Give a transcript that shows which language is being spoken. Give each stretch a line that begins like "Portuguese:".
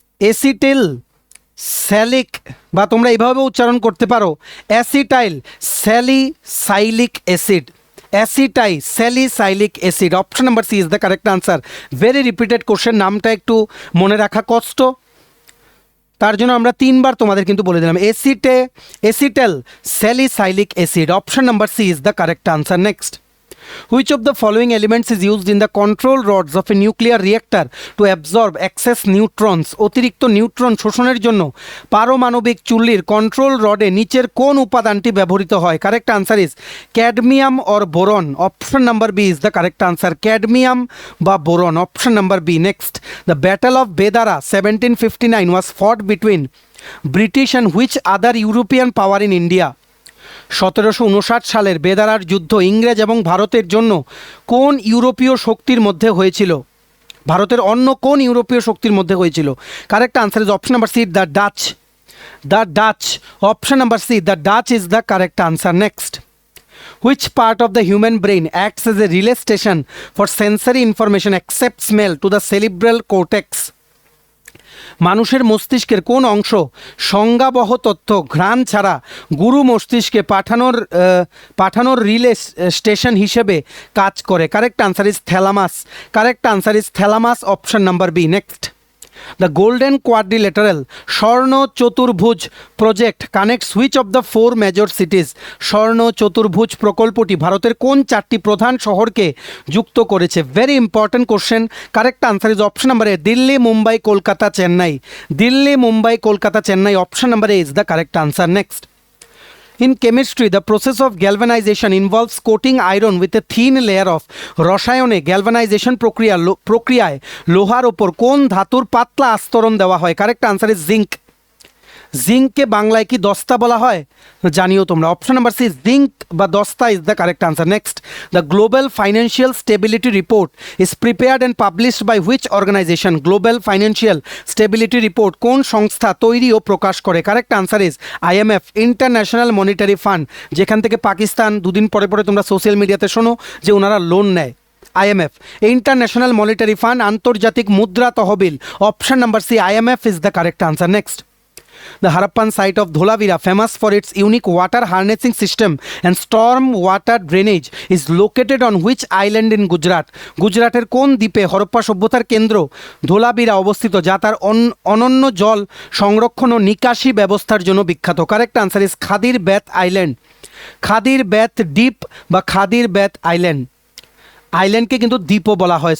Bangla: Acetyl স্যালিক, বা তোমরা এইভাবে উচ্চারণ করতে পারো, acetyl salicylic acid.
English: Acetylsalicylic acid. Option number C is the correct answer. Very repeated question,
Bangla: নামটা একটু মনে রাখা কষ্ট, তার জন্য আমরা তিনবার তোমাদের কিন্তু বলে দিলাম।
English: Acetyl salicylic acid. Option number C is the correct answer. Next, which of the following elements is used in the control rods of a nuclear reactor to absorb excess neutrons?
Bangla: অতিরিক্ত নিউট্রন শোষণের জন্য পারমাণবিক চুল্লির কন্ট্রোল রডে নিচের কোন উপাদানটি ব্যবহৃত হয়?
English: Correct answer is cadmium or boron. Option number B is the correct answer, cadmium বা boron. Option number B. Next, the battle of Bedara 1759 was fought between British and which other European power in India?
Bangla: 1759 সালের বেদারার যুদ্ধ ইংরেজ এবং ভারতের জন্য কোন ইউরোপীয় শক্তির মধ্যে হয়েছিল? ভারতের অন্য কোন ইউরোপীয় শক্তির মধ্যে হয়েছিল?
English: Correct answer is option number C, the Dutch. The Dutch. Option number C, the Dutch is the correct answer. Next, which part of the human brain acts as a relay station for sensory information except smell to the cerebral cortex?
Bangla: মানুষের মস্তিষ্কের কোন অংশ সংজ্ঞাবহ তথ্য ঘ্রাণ ছাড়া গুরু মস্তিষ্কে পাঠানোর relay station হিসেবে কাজ করে?
English: Correct answer is thalamus. Correct answer is thalamus. Option number B. Next, the golden quadrilateral স্বর্ণ চতুর্ভুজ project connects which of the 4 major cities?
Bangla: স্বর্ণ চতুর্ভুজ প্রকল্পটি ভারতের কোন 4টি প্রধান শহরকে যুক্ত করেছে?
English: Very important question. Correct answer is option number A, Delhi, Mumbai, Kolkata, Chennai. Delhi, Mumbai, Kolkata, Chennai. Option number A is the correct answer. Next, in chemistry the process of galvanization involves coating iron with a thin layer of
Bangla: রসায়নে galvanisation প্রক্রিয়ায় লোহার ওপর কোন ধাতুর পাতলা আস্তরণ দেওয়া হয়?
English: Correct answer is zinc.
Bangla: জিঙ্ককে বাংলায় কি দস্তা বলা হয়? জানিও তোমরা।
English: Option number C, zinc বা দস্তা is the correct answer. Next, the global financial stability report is prepared and published by which organization?
Bangla: Global financial stability report কোন সংস্থা তৈরি ও প্রকাশ করে?
English: correct answer is IMF, international monetary fund,
Bangla: যেখান থেকে পাকিস্তান দুদিন পরে পরে তোমরা সোশ্যাল মিডিয়াতে শোনো যে ওনারা লোন নেয়। আইএমএফ, ইন্টারন্যাশনাল মনিটারি ফান্ড, আন্তর্জাতিক মুদ্রা তহবিল। Option number C, IMF is the correct answer. Next,
English: The Harappan site of Dholavira, famous for its unique water harnessing system and storm water drainage, is located on which island in Gujarat?
Bangla: গুজরাটের কোন দ্বীপে হরপ্পা সভ্যতার কেন্দ্র ধোলাবিরা অবস্থিত, যা তার অনন্য জল সংরক্ষণ ও নিকাশি ব্যবস্থার জন্য বিখ্যাত?
English: Correct answer is Khadir Bet island.
Bangla: খাদির ব্যাত দ্বীপ বা খাদির ব্যাত আইল্যান্ড, আইল্যান্ডকে কিন্তু দ্বীপও বলা হয়।